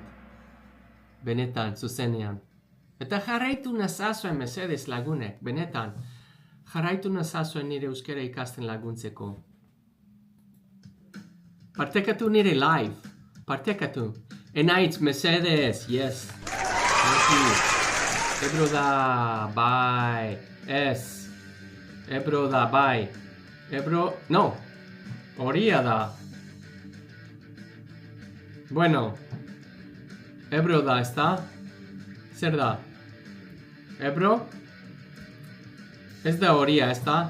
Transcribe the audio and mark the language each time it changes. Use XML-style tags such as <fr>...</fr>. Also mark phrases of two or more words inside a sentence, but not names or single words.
<eu>Benetan, zuzenean. Eta jarraitu nazazuen mesedez lagunek, benetan. Jarraitu nazazuen nire euskara ikasten laguntzeko. Partekatu nire live. Partekatu. Enaitz, mesedez,</eu> <en>yes. Thank you.</en> <eu>Ebro da, bai. Ez. Ebro da, bai. Ebro, no. Oria da. Bueno. Ebro da, ezta? Zer da? Ebro? Ez da Oria, ezta?</eu>